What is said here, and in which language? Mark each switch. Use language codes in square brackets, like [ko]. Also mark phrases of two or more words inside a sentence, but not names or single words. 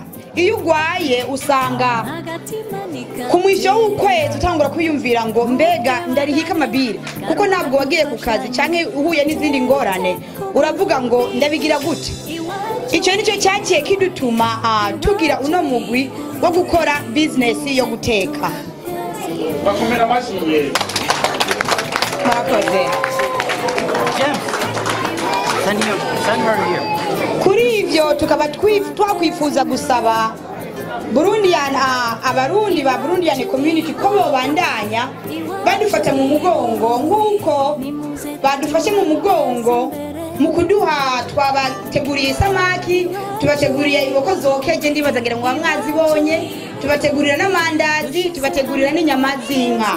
[rn] Iyo ugwaye usanga ku mwisho w'ukwezi utangura kwiyumvira ngo mbega ndarihika amabiri kuko ntabwo wagiye ku kazi canke uhuye n'izindi ngorane, uravuga ngo ndabigira gute. Icyo nicyo cyakiye kidutuma tugira uno mugwi wo gukora business yo guteka. Bakomera amashyi. Murakoze. [en] Send her here. [rn] Kuri ivyo tukaba twakwifuza gusaba Burundian abarundi ba [en] Burundian community [rn] ko bobandanya badufata mu mugongo nkuko badufashe mu mugongo mu kuduha. Twabateguriye samaki, tubateguriye inkoko zokeje ndibazagira ngo mwazibonye, tubategurira n'amandazi, tubategurira n'inyama z'inka.